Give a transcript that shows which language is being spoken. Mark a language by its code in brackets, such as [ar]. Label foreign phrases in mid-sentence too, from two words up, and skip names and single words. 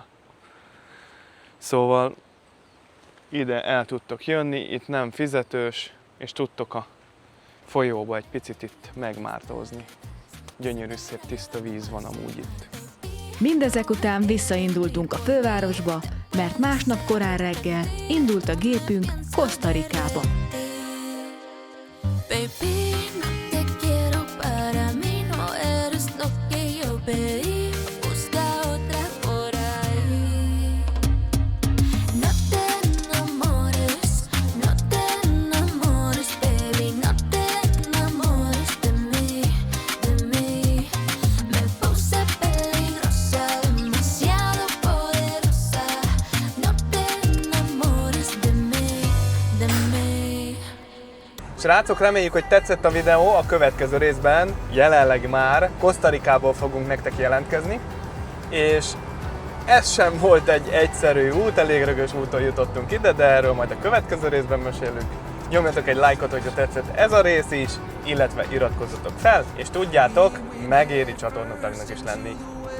[hu] Szóval ide el tudtok jönni, itt nem fizetős, és tudtok a folyóba egy picit itt megmártózni. Gyönyörű, szép, tiszta víz van amúgy itt. Mindezek után visszaindultunk a fővárosba, mert másnap korán reggel indult a gépünk Costa Ricába. [es] Baby, no te quiero para mí, no eres lo que yo pedí. Busca otra por ahí. No te enamores, baby, no te enamores de mí, de mí. Me puse peligrosa, demasiado poderosa. No te enamores de mí, de mí. [hu] Srácok, reméljük, hogy tetszett a videó. A következő részben jelenleg már Costa Ricából fogunk nektek jelentkezni, és ez sem volt egy egyszerű út, elég rögös úton jutottunk ide, de erről majd a következő részben mesélünk. Nyomjatok egy lájkot, hogyha tetszett ez a rész is, illetve iratkozzatok fel, és tudjátok, megéri csatornatagnak is lenni.